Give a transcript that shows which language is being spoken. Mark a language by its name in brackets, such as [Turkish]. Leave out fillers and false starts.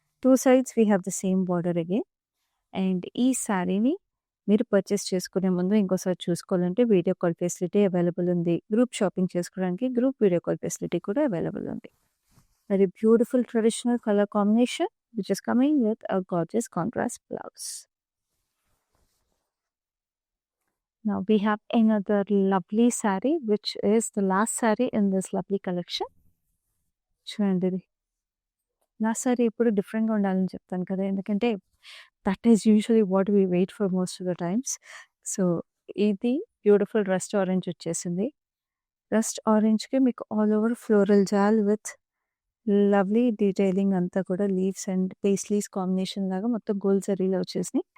[English] 2 sides we have the same border again. [Telugu] And ఈ శారీని మీరు పర్చేస్ చేసుకునే ముందు ఇంకోసారి చూసుకోవాలంటే వీడియో కాల్ ఫెసిలిటీ అవైలబుల్ ఉంది. గ్రూప్ షాపింగ్ చేసుకోవడానికి గ్రూప్ వీడియో కాల్ ఫెసిలిటీ కూడా అవైలబుల్ ఉంది. [English] Very beautiful traditional colour combination which is coming with a gorgeous contrast blouse. Now we have another lovely saree which is the last saree in this lovely collection. [Telugu] చూడండి ఇది. Last sorry ఎప్పుడు డిఫరెంట్‌గా ఉండాలని చెప్తాను కదా! ఎందుకంటే [English] That is usually what we wait for most of the times. [Telugu] So, ఇది beautiful rust orange వచ్చేసింది. రస్ట్ ఆరెంజ్‌కి మీకు ఆల్ ఓవర్ ఫ్లోరల్ జాల్ విత్ లవ్లీ డీటెయిలింగ్ అంతా కూడా లీవ్స్ అండ్ పేస్లీస్ కాంబినేషన్ లాగా మొత్తం గోల్డ్ జరీలో వచ్చేసినాయి.